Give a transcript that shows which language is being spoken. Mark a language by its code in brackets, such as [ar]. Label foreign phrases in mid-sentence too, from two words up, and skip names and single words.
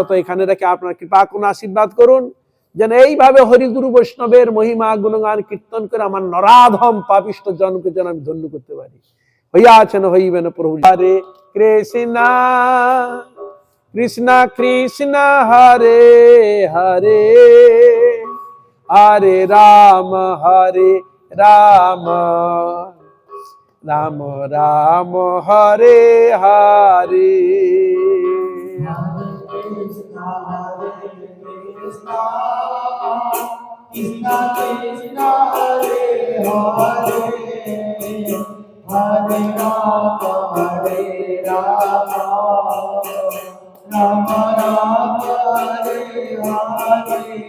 [bn] তো এখানে রেখে আপনার কৃপা কোন আশীর্বাদ করুন, যেন এইভাবে হরিগুরু বৈষ্ণবের মহিমা গুণগান কীর্তন করে আমার নরাধম পাপিষ্ঠ জনকে যেন আমি ধন্য করতে পারি। হইয়াছেন হইবেন প্রভু। [sa] হরে কৃষ্ণ কৃষ্ণ কৃষ্ণ হরে হরে, হরে রাম রাম রাম রাম হরে হরে। Krishna Krishna Hare Hare, Hare Rama Rama Rama Hare Hare.